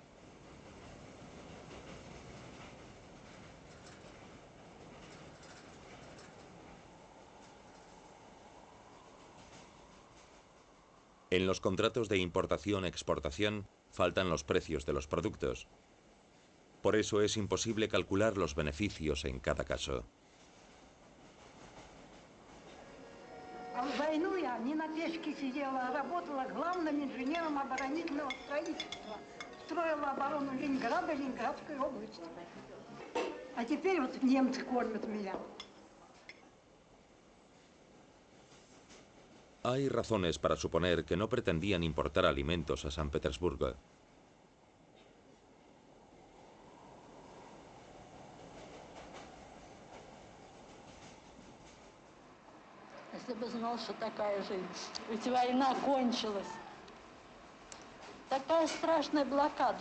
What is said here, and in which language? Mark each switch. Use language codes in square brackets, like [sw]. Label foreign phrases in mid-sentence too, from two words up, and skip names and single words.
[es] En los contratos de importación-exportación faltan los precios de los productos. Por eso es imposible calcular los beneficios en cada caso. [ru] В войну я не на печке сидела, а работала главным инженером оборонительного строительства. Строила оборону Ленинграда, Ленинградской области. А теперь вот немцы кормят меня. [es] Hay razones para suponer que no pretendían importar alimentos a San Petersburgo. [ru] Если бы знал, что такая жизнь. Ведь война кончилась. Такая страшная блокада.